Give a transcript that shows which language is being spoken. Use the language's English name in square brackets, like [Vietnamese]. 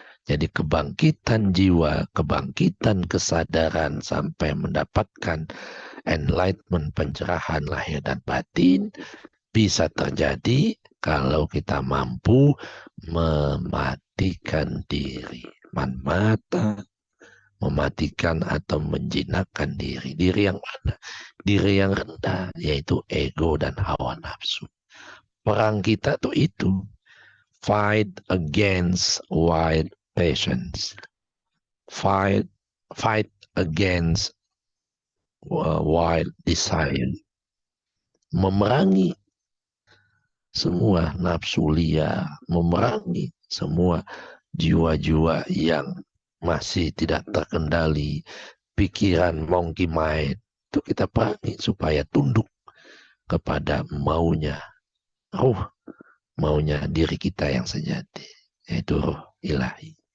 [Indonesian] Jadi kebangkitan jiwa, kebangkitan kesadaran sampai mendapatkan enlightenment, pencerahan lahir dan batin bisa terjadi kalau kita mampu mematikan diri. Man mata, mematikan atau menjinakkan diri. Diri yang mana? Diri yang rendah, yaitu ego dan hawa nafsu. Perang kita tuh itu. [English] Fight against wild passions. Fight against wild desire. [Indonesian] Memerangi semua nafsu liar, memerangi semua jiwa-jiwa yang masih tidak terkendali, pikiran [English] monkey mind, [Indonesian] itu kita perangi supaya tunduk kepada maunya maunya diri kita yang sejati, yaitu roh ilahi.